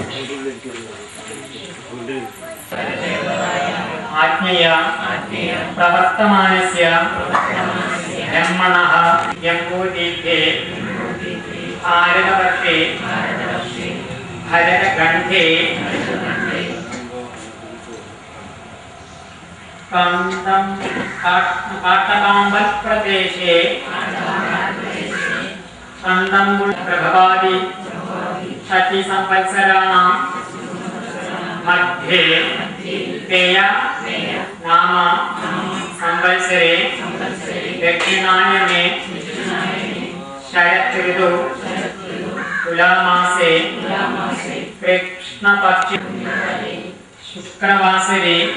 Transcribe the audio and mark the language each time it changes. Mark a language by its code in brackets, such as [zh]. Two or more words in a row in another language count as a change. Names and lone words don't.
[sa] ആജ്ഞയ പ്രവർത്തമാനസ്യ ബ്രഹ്മണഃ യംബൂദീപേ ഭാരതവർഷേ ഭരതഖണ്ഡേ കാട്ടകാമ്പൽ പ്രദേശേ പ്രഭവാദി षष्टि संवत्सराणां मध्ये तेय नाम संवत्सरे दक्षिणायने शरत् ऋतु तुलामासे कृष्णपक्षे शुक्रवासरे